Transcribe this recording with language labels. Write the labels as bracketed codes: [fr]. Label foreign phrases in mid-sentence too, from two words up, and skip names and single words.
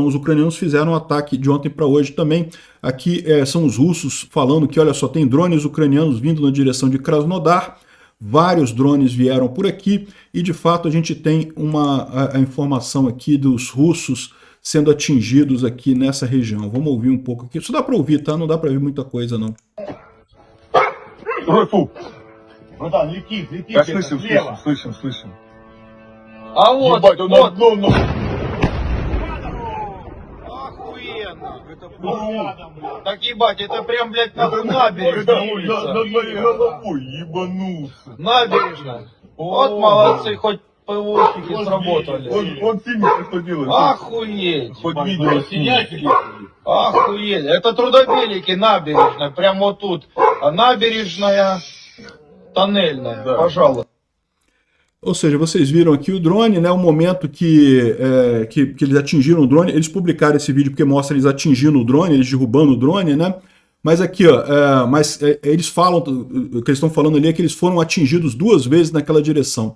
[pt] Os ucranianos fizeram um ataque de ontem para hoje também. Aqui são os russos falando que, olha só, tem drones ucranianos vindo na direção de Krasnodar. Vários drones vieram por aqui e, de fato, a gente tem a informação aqui dos russos sendo atingidos aqui nessa região. Vamos ouvir um pouco aqui. Isso dá para ouvir, tá? Não dá para ouvir muita coisa, não. [ru] Слышим. А вот, охуенно. Так ебать, это прям, блядь, нахуй набережная улица. Головой ебанулся. Набережная. Вот молодцы, хоть ПВОшники сработали. Он синий, что делает? Охуеть. Хоть видео снять. Охуеть. Это Трудобелики, набережная. Прям вот тут. Набережная, тоннельная, Да. Пожалуйста. [pt] Ou seja, vocês viram aqui o drone, né? O momento que eles atingiram o drone. Eles publicaram esse vídeo porque mostra eles atingindo o drone, eles derrubando o drone, né? Mas aqui, ó, eles falam, o que eles estão falando ali é que eles foram atingidos 2 vezes naquela direção.